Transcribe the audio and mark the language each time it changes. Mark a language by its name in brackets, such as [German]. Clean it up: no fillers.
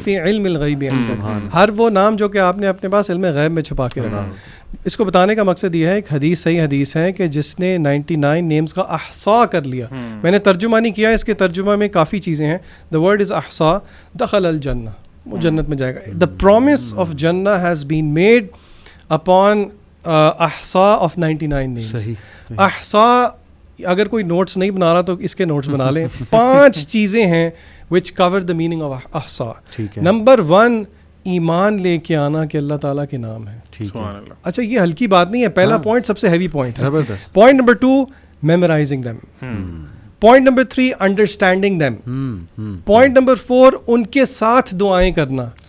[Arabic] فی علم الغیب, [Urdu] ہر وہ نام جو کہ آپ نے اپنے پاس علم غیب میں چھپا کے رکھا. اس کو بتانے کا مقصد یہ ہے, ایک حدیث, صحیح حدیث ہے کہ جس نے 99 نیمز کا احصاء کر لیا. میں نے ترجمہ نہیں کیا, اس کے ترجمہ میں کافی چیزیں ہیں. [English] the word is احصاء, [Urdu] دخل الجنہ, وہ جنت میں جائے گا. [English] The promise of جنہ has been made upon احصاء of 99 names. [Urdu] احصاء, اگر کوئی نوٹس نہیں بنا رہا تو اس کے نوٹس بنا لیں. 5 چیزیں ہیں [English] which cover the meaning of [Urdu] احصاء. Number 1, ایمان لے کے آنا کہ اللہ تعالیٰ کے نام ہے. اچھا, یہ ہلکی بات نہیں ہے, پہلا پوائنٹ سب سے ہیوی پوائنٹ ہے. Point number 2, [English] Memorising them. [Urdu] Point number 3, [English] Understanding them. [Urdu] Point number 4, ان کے ساتھ دعائیں کرنا,